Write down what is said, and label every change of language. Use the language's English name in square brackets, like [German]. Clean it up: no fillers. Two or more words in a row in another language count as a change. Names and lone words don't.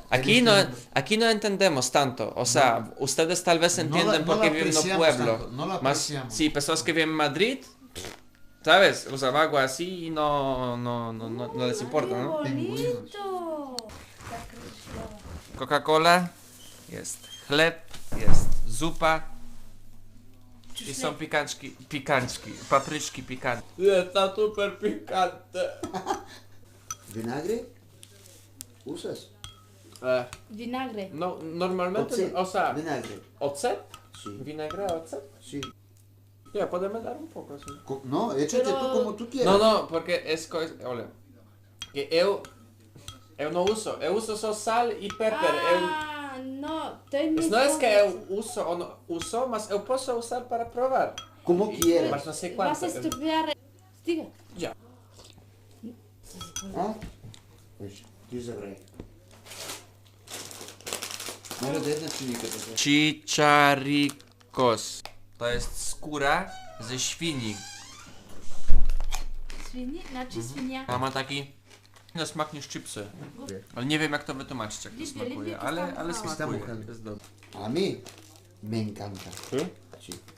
[Spanish] Aquí no entendemos tanto. O sea, ustedes tal vez entienden porque viven en un pueblo. No la Más, apreciamos. sí, personas que viven en Madrid, ¿sabes? Usan agua así y no les importa, Qué ¿no? bonito. Coca-Cola, [Polish] jest chleb, jest zupa i są pikanczki, papryczki pikantne. [Spanish] Está super pikantne. ¿Vinagre? ¿Usas? Vinagre. No, normalmente, Ocet. o sea, Vinagre. ocet, Sí. vinagre, ocet. Sí. Ya, podemos dar un poco así. No, échate Pero- tú como tú quieras. [Portuguese] No, porque es coisa, olha, que eu não uso, eu uso só sal e pepper. [Spanish] Ah, no. Estoy [Portuguese] Não é que eu uso ou não uso, mas eu posso usar para provar. [Spanish] Como quieras. [Portuguese] Mas não sei [Spanish] Vas [Portuguese] quanto. [Spanish] a estudiar. Diga. Ya. ¿Ah? Pues, [Polish] ty zabraj. Może to jedna czynnika taka. Chicharicos. To jest skóra ze świni. Świni? Znaczy świnia. A ma taki no smak niż chipsy. Ale nie wiem jak to wytłumaczyć jak to [Spanish] Limpie, [Polish] smakuje, [Spanish] limpie, to [Polish] ale tam [Spanish] Está [Polish] smakuje. [Spanish] mojando. [Polish] To jest dobre. [Spanish] A mí me encanta. ¿Sí? Sí.